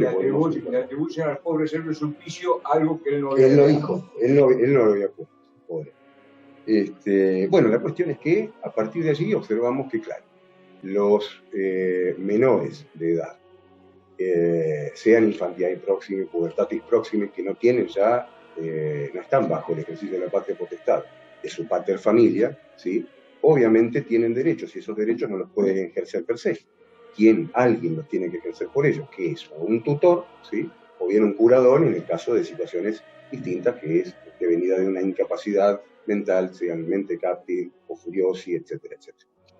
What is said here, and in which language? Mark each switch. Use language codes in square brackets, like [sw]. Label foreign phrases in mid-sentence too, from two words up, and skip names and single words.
[es] le atribuyen al pobre Servio Sulpicio algo que él no había dicho. Él lo dijo, él no lo había puesto, pobre. Bueno, la cuestión es que a partir de allí observamos que, claro, los menores de edad, sean [la] infantiae proxime, pubertatis proxime, [es] que no tienen ya, no están bajo el ejercicio de la patria potestad de su [la] pater familia, [es] ¿sí? Obviamente tienen derechos y esos derechos no los pueden ejercer [la] per se. [es] Alguien los tiene que ejercer por ellos, que es o un tutor, ¿sí? O bien un curador en el caso de situaciones distintas, que es venida de una incapacidad mental, sean [la] mente cáptil [es] o furiosi, etcétera, etcétera.